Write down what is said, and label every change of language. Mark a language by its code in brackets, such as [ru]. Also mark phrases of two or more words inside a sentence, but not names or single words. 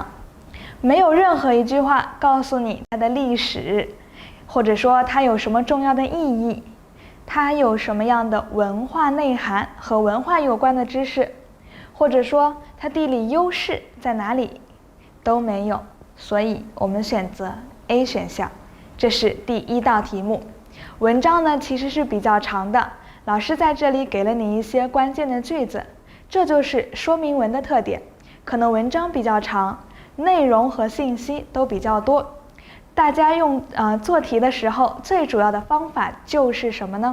[zh] 沒有任何一句話告訴你它的歷史，或者說它有什麼重要的意義。它有什麼樣的文化內涵和文化有關的知識，或者說它地理優勢在哪裡，都沒有。所以我們選擇 A 選項，這是第一道題目。文章呢其實是比較長的，老師在這裡給了你一些關鍵的句子，這就是說明文的特點。可能文章比較長，內容和信息都比較多。大家做題的時候，最主要的方法就是什麼呢？